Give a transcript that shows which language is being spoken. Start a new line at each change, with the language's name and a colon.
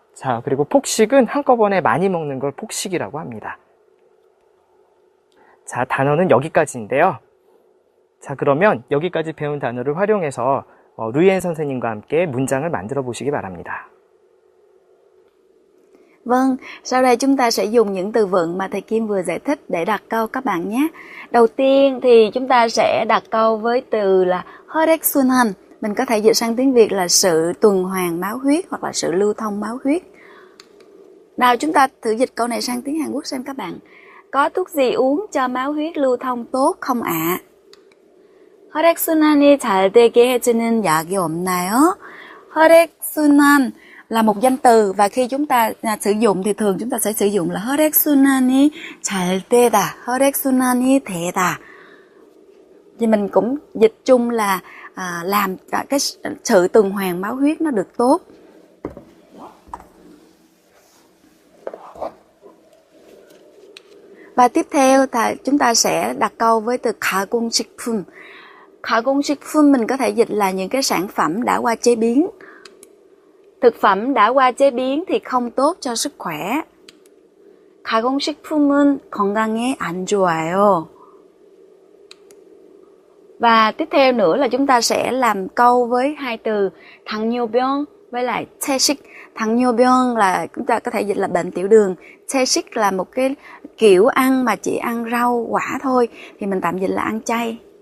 Korean: 자, 그리고 폭식은 한꺼번에 많이 먹는 걸 폭식이라고 합니다. 자, 단어는 여기까지인데요. 자, 그러면 여기까지 배운 단어를 활용해서 루이엔 선생님과 함께 문장을 만들어 보시기 바랍니다.
Vietnamese: Vâng, sau đây chúng ta sẽ dùng những từ vựng mà thầy Kim vừa giải thích để đặt câu các bạn nhé. Đầu tiên thì chúng ta sẽ đặt câu với từ là 혈액순환. Mình có thể dịch sang tiếng Việt là sự tuần hoàn máu huyết hoặc là sự lưu thông máu huyết. Nào chúng ta thử dịch câu này sang tiếng Hàn Quốc xem các bạn. Có thuốc gì uống cho máu huyết lưu thông tốt không ạ?
Korean: 혈액순환이 잘 되게 해주는 약이 없나요?
Vietnamese: 혈액순환 là một danh từ và khi chúng ta sử dụng thì thường chúng ta sẽ sử dụng là
Korean: 혈액순환이 잘 되다, 혈액순환이 되다.
Vietnamese: Thì mình cũng dịch chung là làm cái sự tuần hoàn máu huyết nó được tốt. Và tiếp theo thì chúng ta sẽ đặt câu với từ 가공식품. 가공식품 mình có thể dịch là những cái sản phẩm đã qua chế biến. Thực phẩm đã qua chế biến thì không tốt cho sức khỏe.
Korean: 가공식품은 건강에 안 좋아요.
Vietnamese: Và tiếp theo nữa là chúng ta sẽ làm câu với hai từ 당뇨병 với lại 채식. 당뇨병 là chúng ta có thể dịch là bệnh tiểu đường. 채식 là một cái kiểu ăn mà chỉ ăn rau quả thôi, thì mình tạm dịch là ăn chay.